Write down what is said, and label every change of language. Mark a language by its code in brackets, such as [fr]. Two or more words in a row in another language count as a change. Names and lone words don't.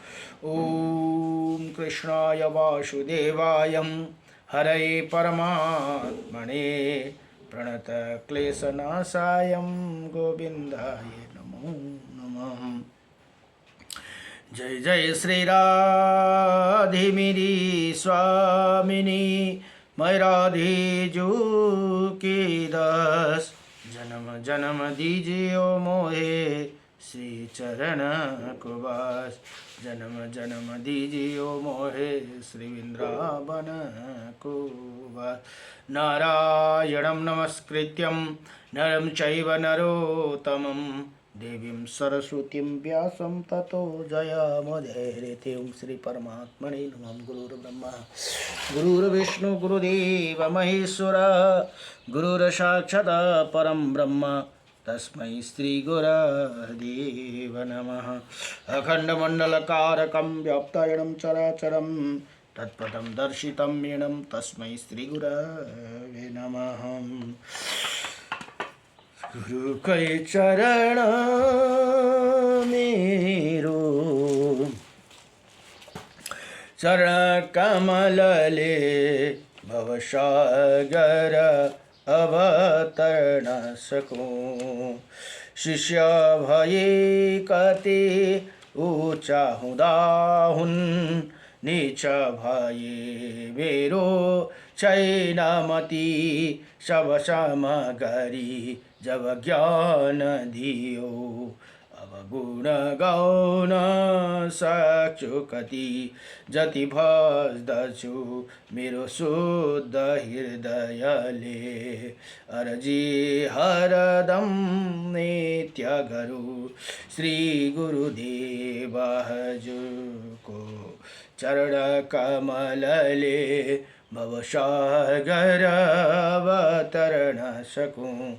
[sa] ॐ कृष्णाय वासुदेवाय हरे परमात्मने प्रणतक्लेशनाशाय गोविन्दाय नमो नमः [bra] जय जय श्री राधे मेरी स्वामिनी मैं राधे जो के दास जन्म जन्म दीजियो मोहे श्री चरण को वास जन्म जन्म दीजियो मोहे श्री वृंदावन को वास [sa] नारायणं नमस्कृत्यं नरं चैव नरोत्तमं देवीं सरस्वतीं व्यासं ततो जयमुदीरयेत् ओं श्री परमात्मने नमः गुरुर्ब्रह्मा गुरुर्विष्णु गुरुदेव महेश्वर गुरुर्साक्षात् परं ब्रह्म तस्मै श्री गुरुदेव नमः अखंडमंडलकारकं व्याप्तायनं चराचरं तत्पदं दर्शितं येनं तस्मै श्री गुरवे नमः [ne] गुरु कै चरण मेरो चरण कमलले भवसागर अवतरण सकूं शिष्य भये कति ऊंचा हुदा हुन नीच भये मेरो चैनमति सब सामगरी जब ज्ञान दियो अब गुण गाउन सक्छु कति जति भज्दछु मेरो शुद्ध हृदयले अर्जी हरदम नित्य गरु श्री गुरुदेव हजुरको चरण कमलले भवसागर अवतरण सकूं।